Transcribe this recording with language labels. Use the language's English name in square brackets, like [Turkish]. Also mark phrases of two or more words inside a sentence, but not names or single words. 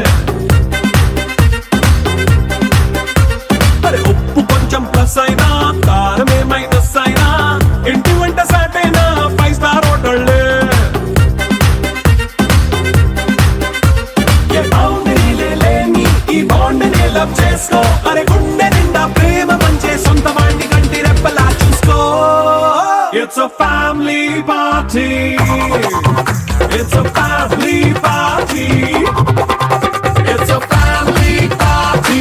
[Telugu] అరే ఉప్పు కొంచెం ప్లస్ అయినా కారమే మైనస్ అయినా ఇంటి వంట సాటైనా 5 స్టార్ హోటళ్ళే ఏ బౌండరీలే లేని ఈ బాండ్ని లవ్ చేసుకో అరే గుండె నిండా ప్రేమ పంచే సొంత వాడిని కంటి రెప్పలా చూసుకో [English] It's a family party. It's a family party. It's a family party.